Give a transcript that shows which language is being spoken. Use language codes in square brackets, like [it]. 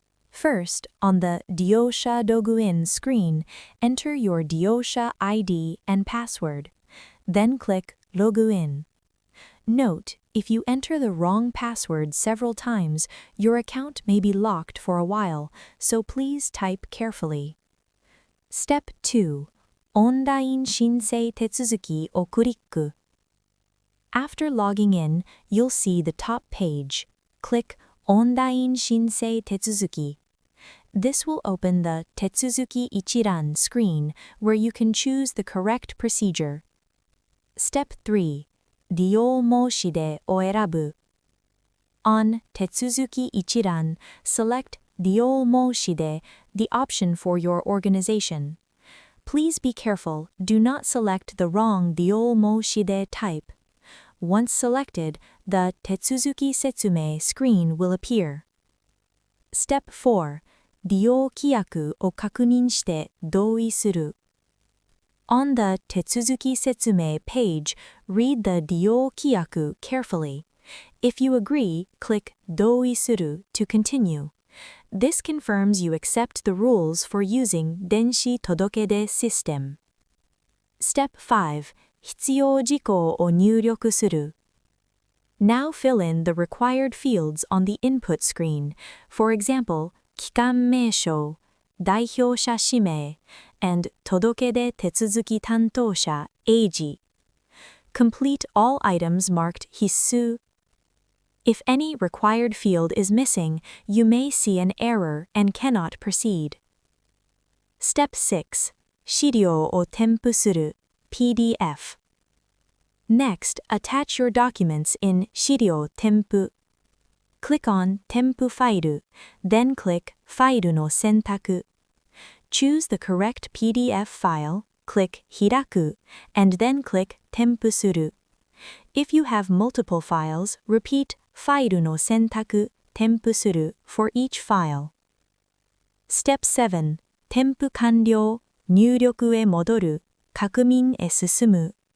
[en] First, on the 利用者ログイン screen, enter your 利用者 ID and password. Then click Login. Note, if you enter the wrong password several times, your account may be locked for a while, so please type carefully. Step 2. [ja] オンライン申請手続きをクリック. [en] After logging in, you'll see the top page. Click オンライン申請手続き. This will open the 手続き一覧 screen where you can choose the correct procedure. Step 3. [ja] 利用申出を選ぶ. [en] On 手続き一覧, select 利用申出, the option for your organization. Please be careful, do not select the wrong 利用申出 type. Once selected, the 手続き説明 screen will appear. Step 4. [ja] 利用規約を確認して同意する. [en] On the 手続き説明 page, read the 利用規約 carefully. If you agree, click 同意する to continue. This confirms you accept the rules for using 電子届出 system. Step 5. [ja] 必要事項を入力する. [en] Now fill in the required fields on the input screen. For example, 機関名称, 代表者氏名, and 届出手続き担当者 AG. Complete all items marked 必須. If any required field is missing, you may see an error and cannot proceed. Step 6. [ja] 資料を添付する PDF. [en] Next, attach your documents in 資料添付. Click on 添付ファイル, then click ファイルの選択. Choose the correct PDF file, click 開く, and then click 添付する. If you have multiple files, repeat ファイルの選択, 添付する for each file. Step 7. [ja] 添付完了, 入力へ戻る, 確認へ進む.